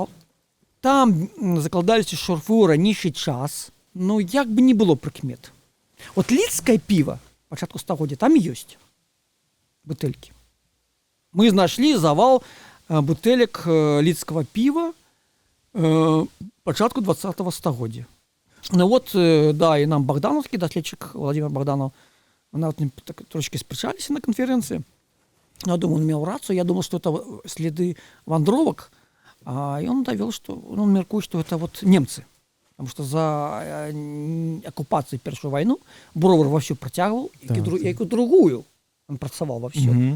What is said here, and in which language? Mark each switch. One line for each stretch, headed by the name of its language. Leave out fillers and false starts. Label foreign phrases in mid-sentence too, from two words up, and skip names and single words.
Belarusian: Там закладаліся шурфы ў ранейшы час, но як бы не было прыкмет. Вот лідскае піва пачатку стагоддзя там ёсць бутэлькі. Мы знайшлі завал бутэлек лідскага піва пачатку 20-го стагоддзя.
Russian: Ну вот, да, и нам богдановский доследчик Владимир Богданов, мы вот так,
Belarusian: трошки спрачаліся
Russian: на конференции. Я думаю, он имел рацию. Я думал, что это следы вандровок. И он довел, что он меркует, что это вот немцы. Потому что за оккупацию Первую войну Бровар вовсю протягивал, и другую он працавал вовсю.